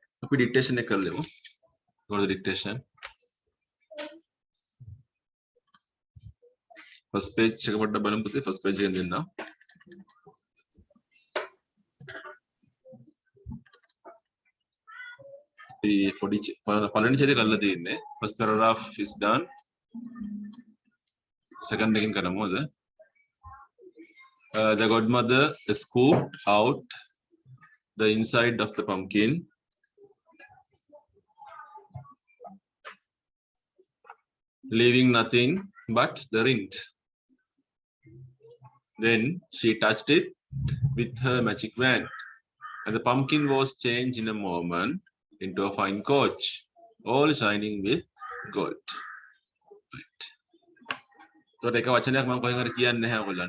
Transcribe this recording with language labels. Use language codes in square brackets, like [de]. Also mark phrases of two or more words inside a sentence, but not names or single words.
[si] අපි dictation එක කරලෙමු. [en] Go to the dictation. First page [si] එක පොඩ්ඩක් බලමු පුතේ. [en] First page [si] එකෙන් දෙන්නම්. අපි පොඩි පළවෙනි ඡේදය කරලා තියෙන්නේ. [en] First paragraph is done. [si] Second එකෙන් කරමු අද. [en] The godmother scooped out the inside of the pumpkin, leaving nothing but the rind. Then she touched it with her magic wand, and the pumpkin was changed in a moment into a fine coach, all shining with gold. Right. [si] So එක වචනයක් මම කොහෙන් හරි කියන්නේ නැහැ ඔයගොල්ලන්ට.